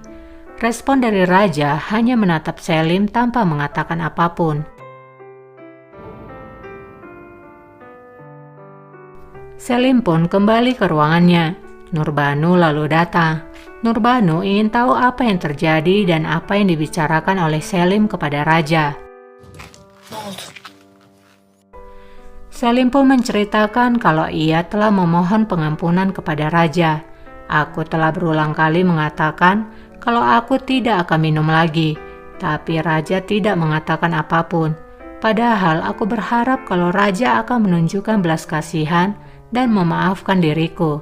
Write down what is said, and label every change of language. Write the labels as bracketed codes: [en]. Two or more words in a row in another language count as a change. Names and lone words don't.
[id] Respon dari raja hanya menatap Selim tanpa mengatakan apapun. Selim pun kembali ke ruangannya. Nurbanu lalu datang. Nurbanu ingin tahu apa yang terjadi dan apa yang dibicarakan oleh Selim kepada raja. [tr] Ne oldu? [id] Selim pun menceritakan kalau ia telah memohon pengampunan kepada raja. Aku telah berulang kali mengatakan kalau aku tidak akan minum lagi, tapi raja tidak mengatakan apapun. Padahal aku berharap kalau raja akan menunjukkan belas kasihan dan memaafkan diriku.